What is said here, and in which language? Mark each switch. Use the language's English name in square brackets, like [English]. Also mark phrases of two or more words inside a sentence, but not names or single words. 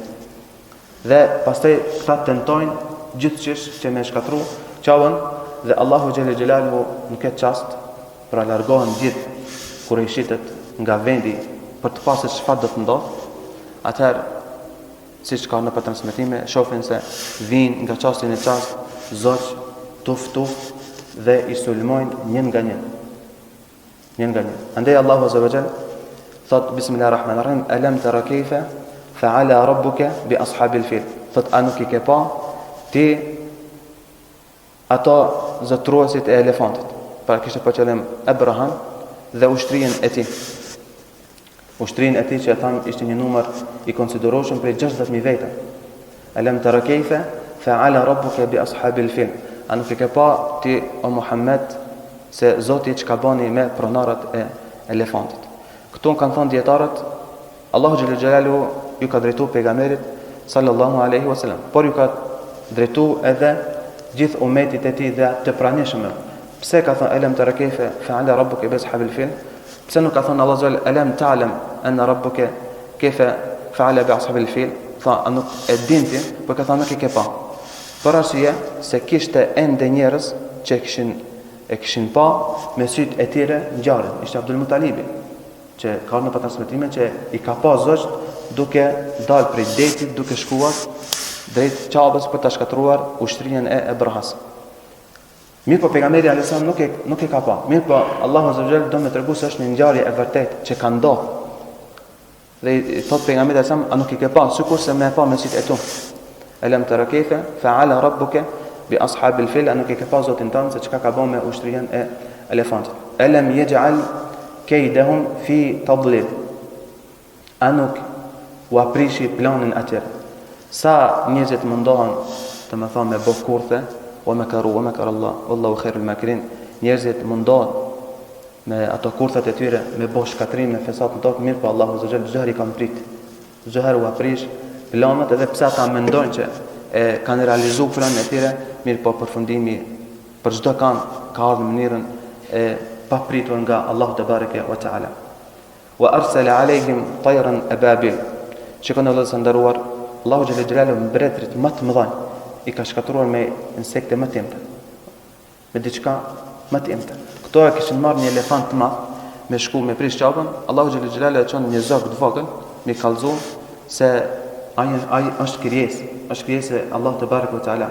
[Albanian] Dhe pastaj këta tentojnë gjithçish që me shkatru qabën dhe Allahu [Arabic] جل جلاله [Albanian] në këtë çast pra largohen gjithë kurajshitët nga vendi për të pasur çfarë do të ndodh. Atëherë siç ka në transmetime shohin se vinë nga çasti në çast zogj tuf dhe i sulmojnë një nga një. Andaj Allahu [Arabic] عز وجل thot بسم الله الرحمن الرحيم ألم تر كيف فعل ربك بأصحاب الفيل. [Albanian] Thot a nuk i ke pa ti ato zotruesit e elefantit. Pra kishte për qëllim Abraham dhe ushtrinë e tij. Ushtrinë e tij që tham ishte një numër i konsiderueshëm prej 60.000 vete. [Arabic] ألم تر كيف فعل ربك بأصحاب الفيل. [Albanian] A nuk i ke pa ti o Muhammed se Zoti çka bani me pronarët e elefantit. Këtu kanë thënë dietarët, Allahu [Arabic] جل جلاله [Albanian] ju ka drejtuar pejgamberit [Arabic] صلى الله عليه وسلم, [Albanian] por ju ka drejtuar edhe gjithë umetit e tij dhe të pranishëm. Pse ka thënë [Arabic] ألم تر كيف فعل ربك بأصحاب الفيل? [Albanian] Pse nuk ka thënë Allahu [Arabic] جل ألم تعلم أن ربك كيف فعل بأصحاب الفيل? [Albanian] Fa nuk e dinti, por ka thënë nuk e ke pa. Për arsye se kishte ende njerëz që e kishin pa me sytë e tyre ngjarjen. Ishte Abdul Mutalibi, që ka në transmetime që i ka pa zogjt duke dalë prej detit, duke shkuar drejt Qabës për ta shkatruar ushtrinë e Ebrahas. Mirë po pejgamberi [Arabic] عليه السلام [Albanian] nuk e ka pa. Mirë po Allahu [Arabic] عز وجل [Albanian] do me tregu se është një ngjarje e vërtetë që ka ndodhur. Dhe i thot pejgamberi [Arabic] عليه السلام, [Albanian] a nuk i ke pa sikurse më e pa me sytë e tu. [Arabic] ألم تر كيف فعل ربك بأصحاب الفيل, [Albanian] a nuk i ke pa zotin tënd se çka ka bën me ushtrinë e elefantit. [Arabic] ألم يجعل كيدهم في تضليل. [Albanian] A nuk u aprishi planin atyre. Sa njerëzit mundohen të më thonë me bëj kurthe, [Arabic] ومكروا ومكر الله والله خير الماكرين. [Albanian] Njerëzit mundohen me ato kurthat e tyre me bëj shkatrim me fesat në tokë, mirë po Allahu [Arabic] عز وجل [Albanian] çdo herë i ka prit. Çdo herë u aprish planet, edhe pse ata mendojnë që e kanë realizuar planin e tyre, mirë po përfundimi për çdo ka ardhur në mënyrën e papritur nga Allahu [Arabic] تبارك وتعالى. وأرسل عليهم طيرا أبابيل. [Albanian] Shikoni Allahu të nderuar, Allahu [Arabic] جل جلاله [Albanian] mbretërit më të mëdhenj i ka shkatruar me insekte më të mëdha. Me diçka më të mëdha. Këto e kishin marrë një elefant të madh me shku me prish Qabën, Allahu [Arabic] جل جلاله [Albanian] e çon një zog të vogël, me kallzu se ai është krijesë e Allahu [Arabic] تبارك وتعالى.